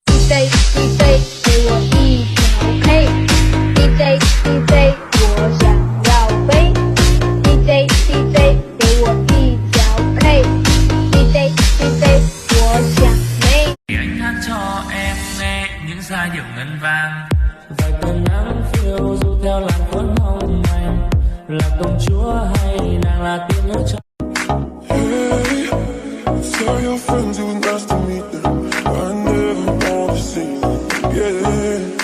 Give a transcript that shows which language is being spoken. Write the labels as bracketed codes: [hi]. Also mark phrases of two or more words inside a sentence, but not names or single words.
[zh] DJ 给我一条 K，DJ 我想要飞，DJ 给我一条 K，DJ 我想飞。 [vi] Anh hát cho em nghe những giai điệu ngân vang. Vài cơn nắng phiêu du theo làn cuốn hồng anh, là công chúa hay nàng là tiên nữ cho. [en] Hey, tell your friends it was nice to meet them. I never want to see them. Yeah.